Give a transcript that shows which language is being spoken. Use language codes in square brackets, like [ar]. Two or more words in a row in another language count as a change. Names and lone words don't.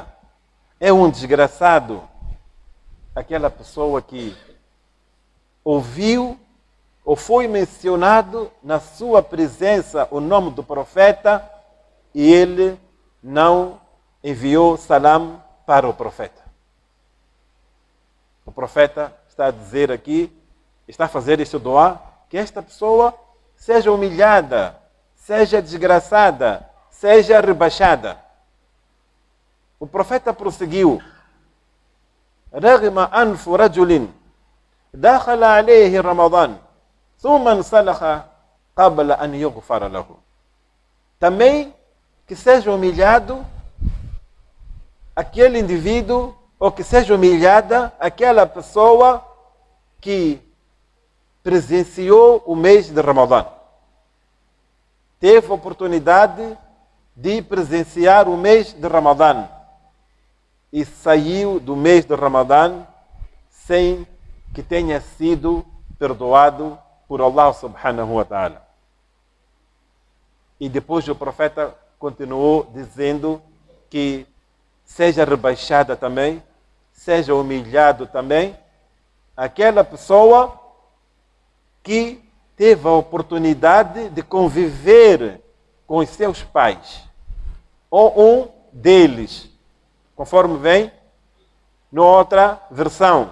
[pt] É um desgraçado aquela pessoa que ouviu ou foi mencionado na sua presença o nome do profeta e ele não enviou salam para o profeta. O profeta está a dizer aqui, está a fazer este doá, que esta pessoa seja humilhada, seja desgraçada, seja rebaixada. O profeta prosseguiu: [ar] رغم أنف رجل دخل عليه رمضان ثم انسلخ قبل أن يغفر له. [pt] Também que seja humilhado aquele indivíduo, ou que seja humilhada aquela pessoa que presenciou o mês de Ramadã. Teve a oportunidade de presenciar o mês de Ramadã e saiu do mês de Ramadã sem que tenha sido perdoado por Allah [ar] سبحانه وتعالى. [pt] E depois o profeta continuou dizendo que seja rebaixada também, seja humilhado também aquela pessoa que teve a oportunidade de conviver com os seus pais, ou um deles, conforme vem na outra versão.